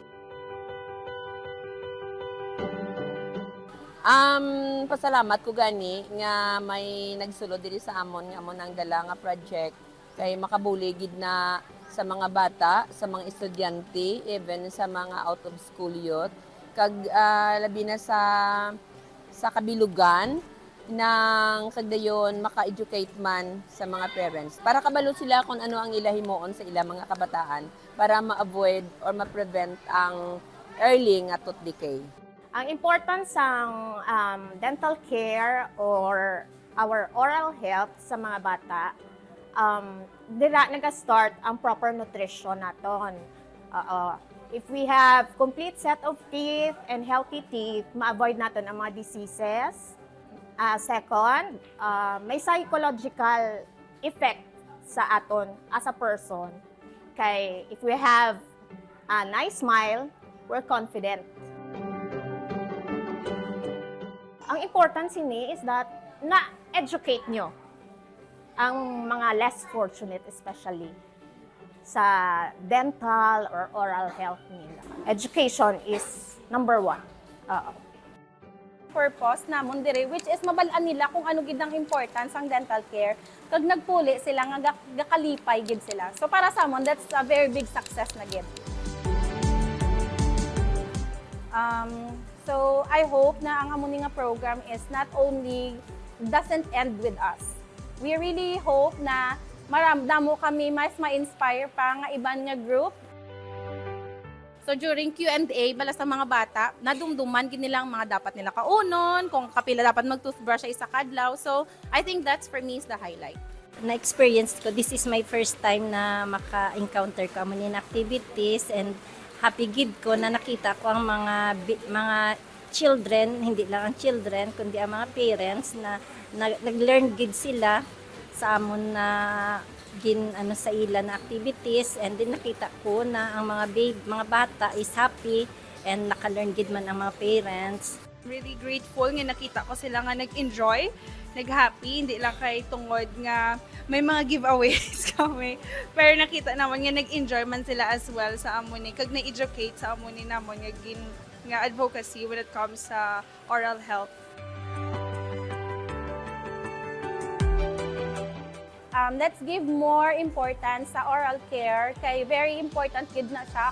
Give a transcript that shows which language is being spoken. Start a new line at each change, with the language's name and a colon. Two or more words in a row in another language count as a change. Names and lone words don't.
Hiligaynon: Pasalamat ko gani nga may nagsulod diri sa amon nga amon ang dala nga project kay makabuli gid na sa mga bata, sa mga estudyante, even sa mga
English: out of school youth
Hiligaynon: kag labi na sa kabilugan nang kagdayon maka-educate man sa mga parents para kabalo sila kung ano ang ilahimuon sa ilang mga kabataan para ma-avoid or ma-prevent ang early nga tooth decay. Ang importance ng
English: dental care or our oral health
Hiligaynon: sa mga bata, dira nag-start ang
English: proper nutrition
Hiligaynon: naton.
English: If we have complete set of teeth and healthy teeth,
Filipino: ma-avoid natin ang mga diseases.
Hiligaynon: Second, may psychological effect sa aton as a person. Kay
English: if we have a nice smile, we're confident.
Hiligaynon: Ang importance ni
English: is that
Hiligaynon: na-educate nyo ang mga
English: less fortunate especially
Hiligaynon: sa
English: dental or oral health
Hiligaynon: nila.
English: Education is number one.
Hiligaynon: Purpose namon dire
English: which is
Hiligaynon: mabalaan nila kung ano gid ang importance ang dental care kag nagpuli sila nga gakalipay gid sila. So para sa amon
English: that's a very big success
Hiligaynon: na gid.
English: So I hope
Hiligaynon: na ang amon nga program
English: is not only doesn't end with us. We really hope
Hiligaynon: na maramdamo kami mas ma-inspire pa nga iban nga group.
English: So during Q&A,
Hiligaynon: bala sa mga bata, nadumduman gid nilang mga dapat nila kaunon, kung kapila dapat mag-toothbrush sa isa kadlaw.
English: So I think that's for me is the highlight.
Hiligaynon: Na-experience ko,
English: this is my first time
Hiligaynon: na maka-encounter ko mo
English: in activities and happy
Hiligaynon: gid ko na nakita ko ang mga children,
Filipino: hindi lang
Hiligaynon: ang children, kundi ang mga parents na nag-learn gid sila sa amon na sa ila na activities and din nakita ko na ang mga bata
English: is happy and
Hiligaynon: naka-learn gid man ang mga parents.
English: Really grateful
Hiligaynon: nga nakita ko sila nga nag-enjoy, nag-happy, hindi lang kay tungod nga may mga giveaways kami. Pero nakita naman nga nag-enjoy man sila
English: as well
Hiligaynon: sa amon ni kag na-educate sa amon ni namon nga advocacy
English: when it comes
Hiligaynon: sa
English: oral health. Let's give more importance sa oral care kay very important
Hiligaynon: gid na siya.